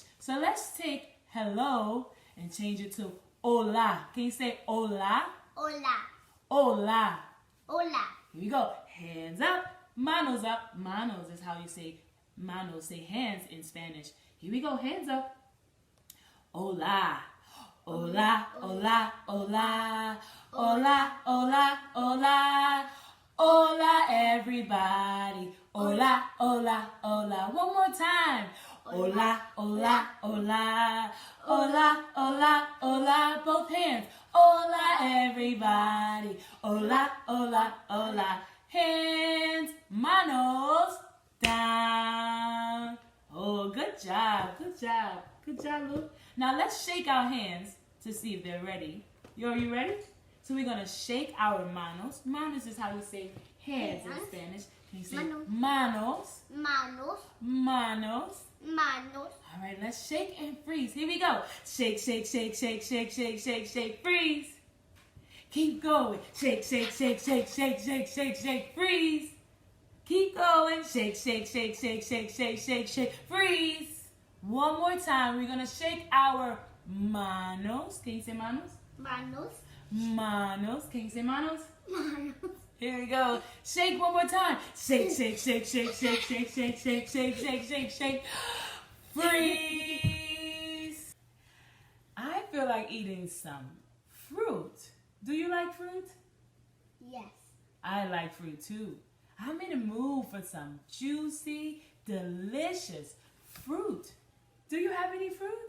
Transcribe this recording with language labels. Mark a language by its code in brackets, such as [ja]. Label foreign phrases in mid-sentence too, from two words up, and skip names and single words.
[en] So let's take hello and change it to hola. Can you say hola? Hola. Hola. Hola. Here we go. Hands up. Manos up. Manos is how you say manos. Say hands in Spanish. Here we go. Hands up. Hola. Hola, hola, hola. Hola, hola, hola. Hola, everybody. Hola, hola, hola. One more time. Hola, hola, hola. Hola, hola, hola. Both hands. Hola, everybody. Hola, hola, hola. Hands, manos, down. Oh, good job, good job. Good job, Luke. Now let's shake our hands to see if they're ready. Are you ready? So we're going to shake our manos. Manos is how we say hands in Spanish. Can you say manos? Manos. Manos. Manos. All right, let's shake and freeze. Here we go. Shake, shake, shake, shake, shake, shake, shake, shake, freeze. Keep going. Shake, shake, shake, shake, shake, shake, shake, shake, freeze. Keep going. Shake, shake, shake, shake, shake, shake, shake, shake, freeze. One more time. We're going to shake our manos. Can you say manos? Manos. Manos. Can you say manos? Manos. Here we go. Shake one more time. Shake, shake, shake, shake, shake, shake, shake, shake, shake, shake, shake, shake. Freeze. I feel like eating some fruit. Do you like fruit? Yes. I like fruit too. I'm in the mood for some juicy, delicious fruit. Do you have any fruit?